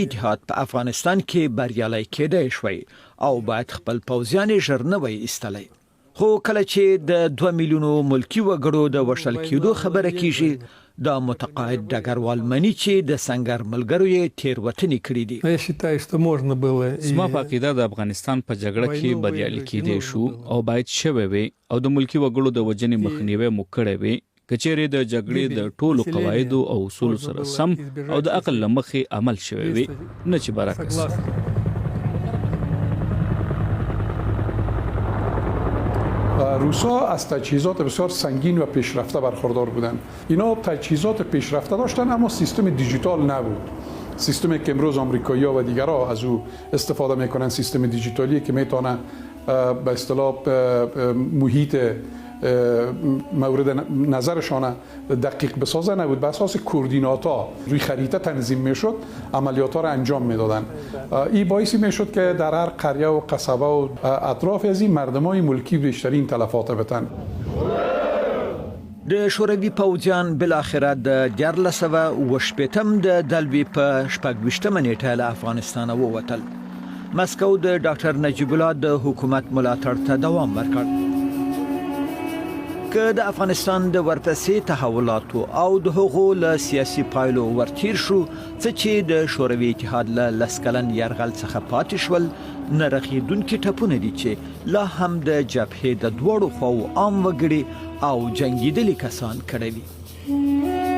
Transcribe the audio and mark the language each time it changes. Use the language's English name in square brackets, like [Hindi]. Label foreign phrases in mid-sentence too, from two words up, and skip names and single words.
[Pashto] اتحاد په افغانستان کې بریالي کېدای شوی او باید خپل پوځیان ژر نه وای ایستلی. خو کله چې د 2 میلیونو ملکی وګړو د وشل کېدو خبره کیږي د متقاعد ډګروال مني چې د سنگر ملګرو یې تیروتنې کړې دي. [Russian] Я считаю, что можно было. [Pashto] زما په عقیده د افغانستان په جګړه کې بریالي کېدای شو او باید شوی وي او د ملکی وګړو د وجنې مخنیوي مو کړی وي کچېرې د جګړې د ټولو قواعدو او اصول سره سم او د عقل له مخې عمل شوی وي نه چې برعکس. [Persian] روسا از تجهیزات بسیار سنگین و پیشرفته برخوردار بودند. اینا تجهیزات پیشرفته داشتن اما سیستم دیجیتال نبود. سیستمی که امروز آمریکایی‌ها و دیگرها از او استفاده میکنن سیستم دیجیتالی که میتونه به اصطلاح محیط مورد نظرشان دقیق بسازه نبود. به اساس کوردیناتا روی خریطه تنظیم میشد عملیات ها را انجام میدادن. این باعثی میشد که در هر قریه و قصبه و اطراف از این مردمای ملکی بیشترین تلفات بتن. [Pashto] د شوروي پوځیان بالاخره د 1980 د دلوي په 28 نیټه له افغانستان ووتل. مسکو د ډاکټر نجیب الله د حکومت ملاتړ ته دوام ورکړ. که د افغانستان د ورپسې تحولاتو او د هغو له سیاسي پایلو ورتیر شو څه چې د شوروي اتحاد له لسکلن یرغل څخه پاتې شول نه رغېدونکي ټپونه دي چې لا هم د جبهې د دواړو خواو عام وګړي او جنګېدلي کسان کړوي.